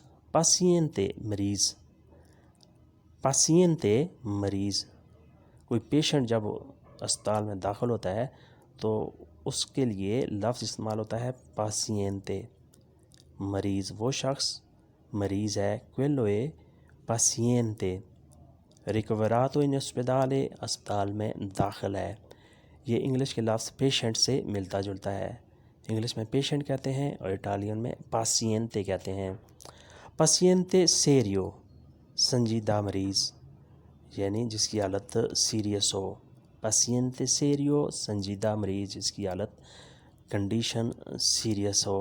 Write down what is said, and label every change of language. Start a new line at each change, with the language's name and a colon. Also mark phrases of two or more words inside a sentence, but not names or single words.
Urdu: پاسینتے مریض، پاسینتے مریض، کوئی پیشنٹ جب اسپتال میں داخل ہوتا ہے تو اس کے لیے لفظ استعمال ہوتا ہے پاسینتے، مریض، وہ شخص مریض ہے۔
Italian: quello è paziente، ricoverato in ospedale،
Urdu: اسپتال میں داخل ہے۔ یہ انگلش کے لفظ پیشنٹ سے ملتا جلتا ہے، انگلش میں پیشنٹ کہتے ہیں اور اٹالین میں پاسینتے کہتے ہیں۔
Italian: paziente serio,
Urdu: سنجیدہ مریض یعنی جس کی حالت سیریس ہو،
Italian: paziente serio,
Urdu: سنجیدہ مریض جس کی حالت کنڈیشن سیریس ہو۔